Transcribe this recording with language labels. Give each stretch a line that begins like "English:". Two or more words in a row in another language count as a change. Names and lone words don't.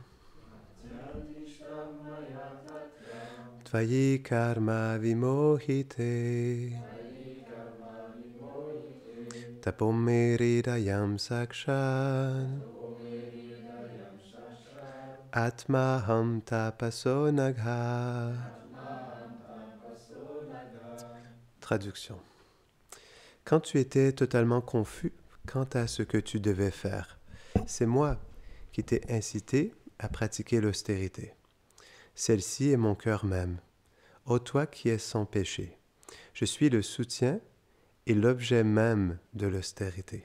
Sanskrit: त्वयि कर्म विमोहिते तपोमेहृदयं साक्षात् आत्माहं तपसो ऽनघ.
French: Traduction. Quand tu étais totalement confus quant à ce que tu devais faire, c'est moi qui t'ai incité à pratiquer l'austérité. Celle-ci est mon cœur même. Ô toi qui es sans péché, je suis le soutien et l'objet même de l'austérité.